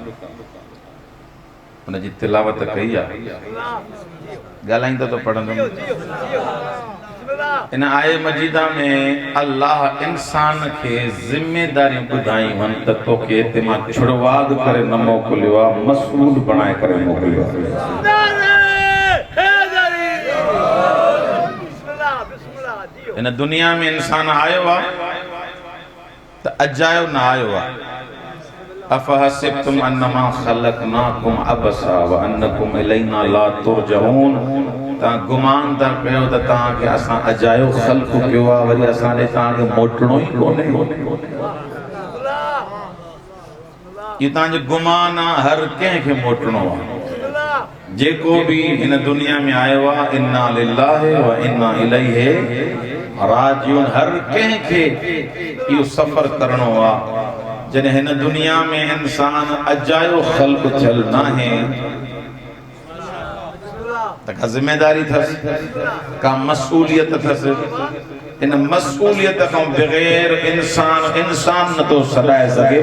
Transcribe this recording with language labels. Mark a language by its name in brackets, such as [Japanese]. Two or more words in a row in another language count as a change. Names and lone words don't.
[Sindhi] उनजी तिलावत कई आहे ॻाल्हाईंदो त पढ़ंदुमि इन आय मजीदा में अल्लाह इंसान खे ज़िम्मेदारियूं ॿुधायूं आहिनि त तोखे हिते मां छुड़वाद करे न मोकिलियो आहे मसूल बणाए करे मोकिलियो आहे इन दुनिया में इंसान आयो आहे त अजायो न आयो आहे [Arabic] أفحسبتم أنما خلقناكم عبثا وأنكم إلينا لا ترجعون [Sindhi] ता गुमान था कयो त तव्हांखे असां अजायो ख़ल्क़ कयो आहे वरी असां ॾे तव्हांखे मोटणो ई कोन्हे इहो तव्हांजो गुमान आहे हर कंहिंखे मोटणो आहे जेको बि हिन दुनिया में आयो आहे [Arabic] إنا لله وإنا إليه راجعون [Sindhi] हर कंहिंखे इहो सफ़र करणो आहे जॾहिं हिन दुनिया में इंसान अजायो ख़ल्क़ थियल नाहे त का ज़िम्मेदारी अथसि का मसूलियत अथसि इन मसूलियत खां बग़ैर इंसान नथो सॾाए सघे